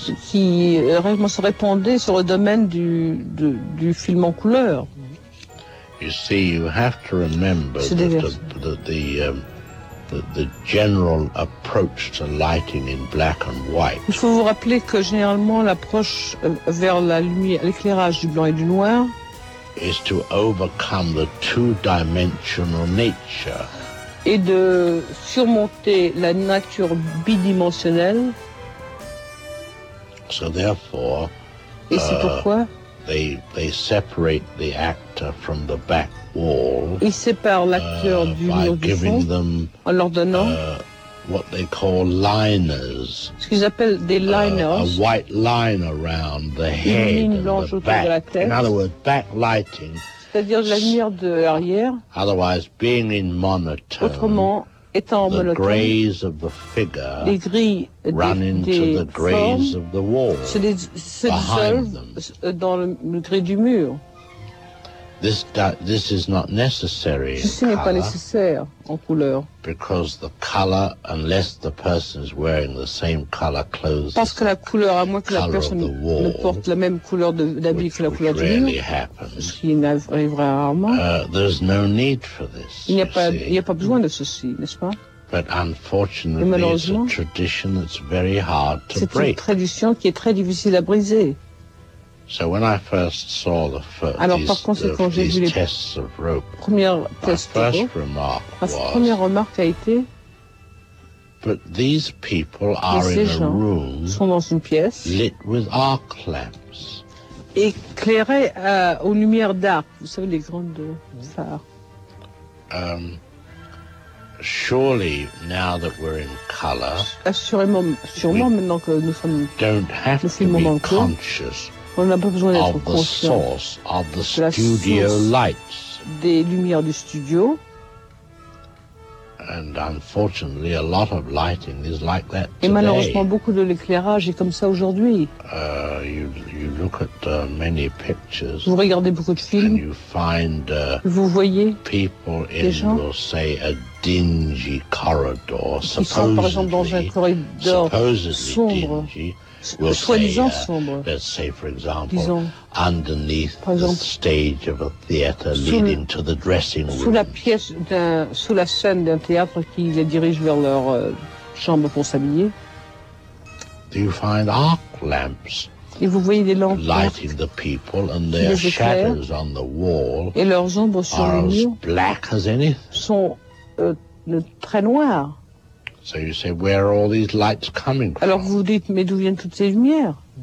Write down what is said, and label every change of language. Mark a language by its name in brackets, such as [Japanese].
[French] Qui vraiment se répandait sur le domaine du film en couleur. [English] You see, you have to remember the general approach to lighting in black and white. [French] Il faut vous rappeler que généralement l'approche vers la lumière, l'éclairage du blanc et du noir [English] is to overcome the two-dimensional nature. [French] Et de surmonter la nature bidimensionnelle. [English] So therefore, [French] et c'est pourquoi [English] they separate the actor from the back wall. [French] Ils séparent l'acteur du mur du fond en leur donnant [English] what they call liners. [French] Ce qu'ils appellent des liners. [English] A white line around the head. [French] Une ligne blanche autour de la tête. [English] In other words, backlighting. [French] C'est-à-dire la lumière de l'arrière. [English] Otherwise, being in monotone. [French] Autrement, étant en monotone. [English] The grays of the figure. [French] Les gris [English] run into the grays of the wall. [French] Se dissolvent dans le gris du mur. [English] This is not necessary. [French] Ceci n'est pas nécessaire en couleur. [English] Because the color, unless the person is wearing the same color clothes. [French] Parce que la couleur, à moins que la personne ne porte la même couleur d'habit que la couleur du mur, ce qui n'arrivera rarement. [English] There's no need for this. [French] Il n'y a pas besoin de ceci, n'est-ce pas? [English] But unfortunately, it's a tradition that's very hard to break. [French] C'est une tradition qui est très difficile à briser. [English] So when I first saw the tests of rope, [French] première remarque a été, [English] but these people are in a room [French] sont dans une pièce [English] lit with arc lamps, [French] éclairée aux lumières d'arc, vous savez les grandes phares. [English] Surely, now that we're in color, [French] assurément maintenant que nous sommes, [English] don't have [French] nous filmons [English] to be [French] en cours, [English] conscious. [French] On n'a pas besoin d'être [English] of the source of the studio lights. [French] Des lumières du studio. [English] And unfortunately, a lot of lighting is like that today. [French] Et malheureusement, beaucoup de l'éclairage est comme ça aujourd'hui. [English] You look at many pictures. [French] Vous regardez beaucoup de films. [English] And you find [French] vous voyez [English] people [French] des [English] in, [French] gens [English] we'll say, a dingy corridor, [French] qui sont par exemple dans un corridor sombre. [English] Dingy. We'll [French] soi-disant [English] say, [French] sombre. [English] Let's say, for example, [French] disons, [English] underneath [French] par exemple, [English] the stage of a theater leading to the dressing room. [French] Sous la pièce d'un, sous la scène d'un théâtre qui les dirige vers leur chambre pour s'habiller. [English] Do you find arc lamps? [French] Et vous voyez des lampes [English] lighting the people and their shadows on the wall. [French] Et leurs ombres sur [English] are [French] le mur [English] as black as anything. [French] Sont très noires. [English] So you say, where are all these lights coming from? [French] Alors vous dites, mais d'où viennent toutes ces lumières?